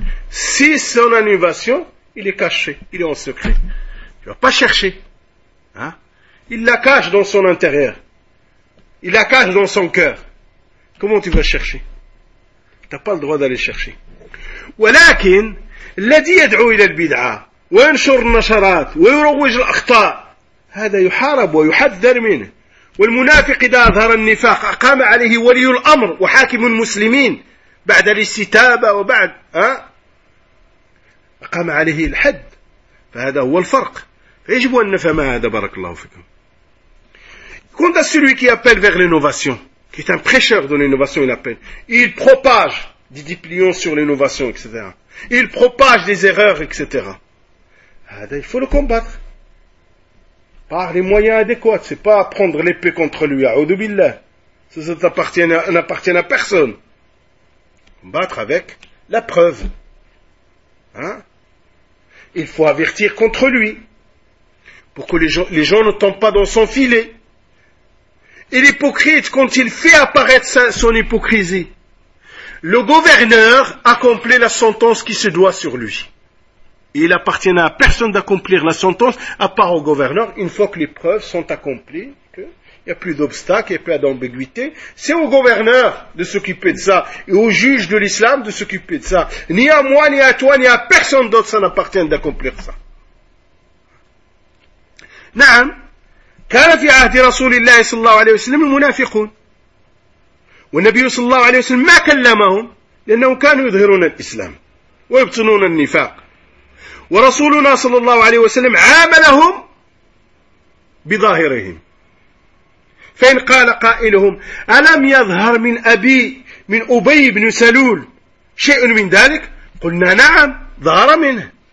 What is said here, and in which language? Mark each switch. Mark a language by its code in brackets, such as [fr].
[fr] Si son innovation, il est caché, il est en secret. Il ne va pas chercher. Hein? Il la cache dans son intérieur. Il la cache dans son cœur. Comment tu vas chercher? Tu n'as pas le droit d'aller chercher. [ar] ولكن الذي يدعو إلى البدعة وينشر النشرات ويروج الأخطاء هذا يحارب ويحذر منه والمنافق إذا أظهر النفاق أقام عليه ولي الأمر وحاكم المسلمين بعد الاستتابة وبعد أقام عليه الحد فهذا هو الفرق فيجب أن نفهم هذا بارك الله فيكم كنت [fr] celui qui appelle vers l'innovation qui est un prêcheur de l'innovation il appelle il propage des dépliants sur l'innovation, etc. Il propage des erreurs, etc. Il faut le combattre. Par les moyens adéquats. C'est pas prendre l'épée contre lui. A'udoubillah. Ça n'appartient à personne. Combattre avec la preuve. Hein? Il faut avertir contre lui. Pour que les gens ne tombent pas dans son filet. Et l'hypocrite, quand il fait apparaître son hypocrisie, le gouverneur accomplit la sentence qui se doit sur lui. Il appartient à personne d'accomplir la sentence, à part au gouverneur, une fois que les preuves sont accomplies, qu'il n'y a plus d'obstacles, il n'y a plus d'ambiguïté. C'est au gouverneur de s'occuper de ça, et au juge de l'islam de s'occuper de ça. Ni à moi, ni à toi, ni à personne d'autre, ça n'appartient d'accomplir ça. [ar] Naam, كان في عهد رسول الله صلى الله عليه وسلم المنافقون. والنبي صلى الله عليه وسلم ما كلمهم لأنهم كانوا يظهرون الإسلام ويبطنون النفاق ورسولنا صلى الله عليه وسلم عاملهم بظاهرهم فإن قال قائلهم ألم يظهر من أبي من أبي بن سلول شيء من ذلك قلنا نعم ظهر منه